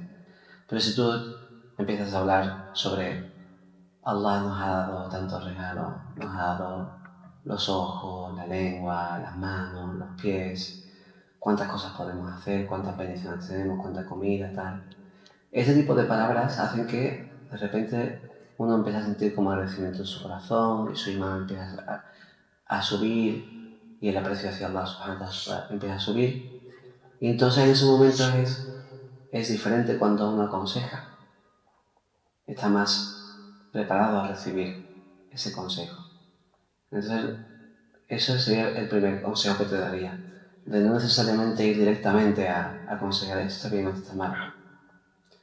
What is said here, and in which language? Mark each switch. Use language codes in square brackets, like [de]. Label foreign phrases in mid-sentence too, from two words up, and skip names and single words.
[es] Pero si tú empiezas a hablar sobre Allah nos ha dado tantos regalos, nos ha dado los ojos, la lengua, las manos, los pies, cuántas cosas podemos hacer, cuántas bendiciones tenemos, cuánta comida, tal. Ese tipo de palabras hacen que de repente uno empieza a sentir como agradecimiento en su corazón y su imán empieza a subir y el aprecio hacia [ar] الله سبحانه وتعالى [es] empieza a subir. Y entonces en ese momento es diferente cuando uno aconseja. Está más preparado a recibir ese consejo. Entonces, ese sería el primer consejo que te daría. De no necesariamente ir directamente a aconsejar esto está bien o esto está mal.